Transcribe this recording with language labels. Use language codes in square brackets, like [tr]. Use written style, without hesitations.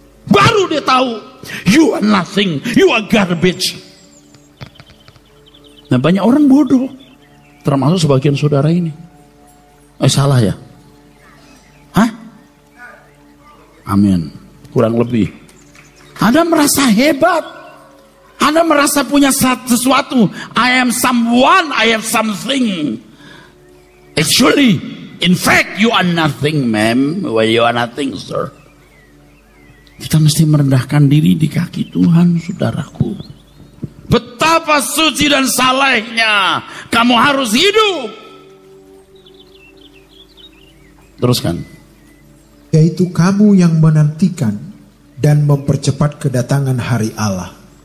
[id] Baru dia tahu, [en] you are nothing, you are garbage. [id] Nah banyak orang bodoh, termasuk sebagian saudara ini. Salah ya? Hah? Amin. Kurang lebih. Anda merasa hebat, Anda merasa punya sesuatu. [en] I am someone, I have something. Actually, in fact, you are nothing, ma'am. Well, you are nothing, sir. [id] Kita mesti merendahkan diri di kaki Tuhan, saudaraku. Betapa suci dan salehnya kamu harus hidup. Teruskan. Yaitu kamu yang menantikan dan mempercepat kedatangan hari Allah.